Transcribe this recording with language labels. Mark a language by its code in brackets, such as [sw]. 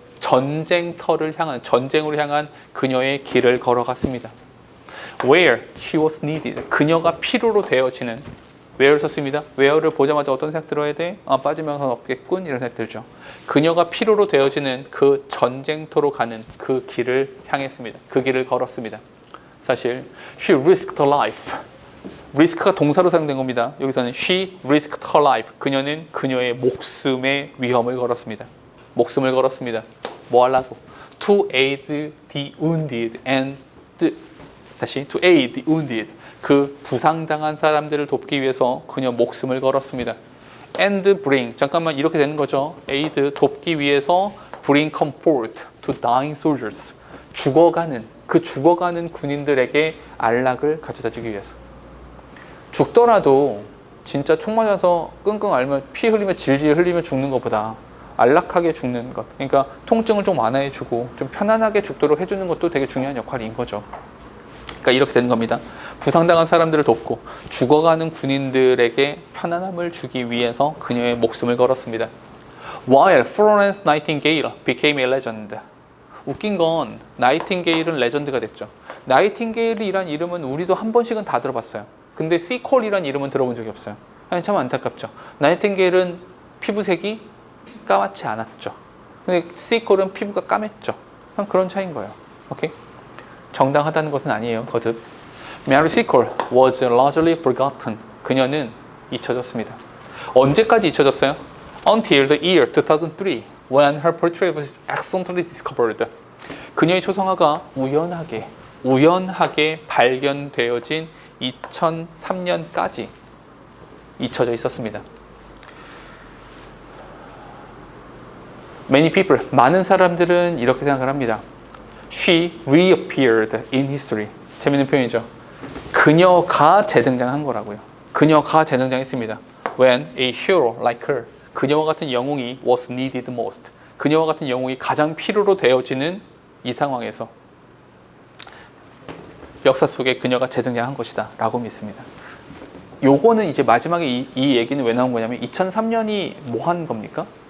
[ko] 전쟁으로 향한 그녀의 길을 걸어갔습니다. [en] Where she was needed. [ko] 그녀가 필요로 되어지는. where를 썼습니다. where를 보자마자 어떤 생각 들어야 돼? 빠지면서 없겠군. 이런 생각 들죠. 그녀가 필요로 되어지는 그 전쟁터로 가는 그 길을 향했습니다. 그 길을 걸었습니다. 사실 [en] she risked her life. [ko] risk가 동사로 사용된 겁니다. 여기서는 [en] she risked her life. [ko] 그녀는 그녀의 목숨의 위험을 걸었습니다. 목숨을 걸었습니다. 뭐 하려고? [en] To aid the wounded and to aid the wounded. [ko] 그 부상당한 사람들을 돕기 위해서 그녀 목숨을 걸었습니다. [en] And bring. [ko] 잠깐만 이렇게 되는 거죠. [en] aid [ko] 돕기 위해서 [en] bring comfort to dying soldiers. [ko] 죽어가는 군인들에게 안락을 가져다 주기 위해서. 죽더라도 진짜 총 맞아서 끙끙 앓면 피 흘리며 질질 흘리며 죽는 것보다 안락하게 죽는 것. 그러니까 통증을 좀 완화해주고 좀 편안하게 죽도록 해주는 것도 되게 중요한 역할인 거죠. 그러니까 이렇게 되는 겁니다. 부상당한 사람들을 돕고 죽어가는 군인들에게 편안함을 주기 위해서 그녀의 목숨을 걸었습니다. [en] While Florence Nightingale became a legend. [ko] 웃긴 건 나이팅게일은 레전드가 됐죠. 나이팅게일이란 이름은 우리도 한 번씩은 다 들어봤어요. 근데 시콜이란 이름은 들어본 적이 없어요. 아니, 참 안타깝죠. 나이팅게일은 피부색이 까맣지 않았죠. 근데 시콜은 피부가 까맸죠. 그런 차이인 거예요. 오케이? 정당하다는 것은 아니에요. 거듭. [en] Mary Seacole was largely forgotten. [ko] 그녀는 잊혀졌습니다. 언제까지 잊혀졌어요? [en] Until the year 2003, when her portrait was accidentally discovered. [ko] 그녀의 초상화가 우연하게 발견되어진 2003년까지 잊혀져 있었습니다. [en] Many people, [ko] 많은 사람들은 이렇게 생각을 합니다. [en] She reappeared in history. [ko] 재밌는 표현이죠. 그녀가 재등장한 거라고요. 그녀가 재등장했습니다. [en] When a hero like her, [ko] 그녀와 같은 영웅이 [en] was needed most. [ko] 그녀와 같은 영웅이 가장 필요로 되어지는 이 상황에서 역사 속에 그녀가 재등장한 것이다 라고 믿습니다. 요거는 이제 마지막에 이 얘기는 왜 나온 거냐면 2003년이 뭐 한 겁니까?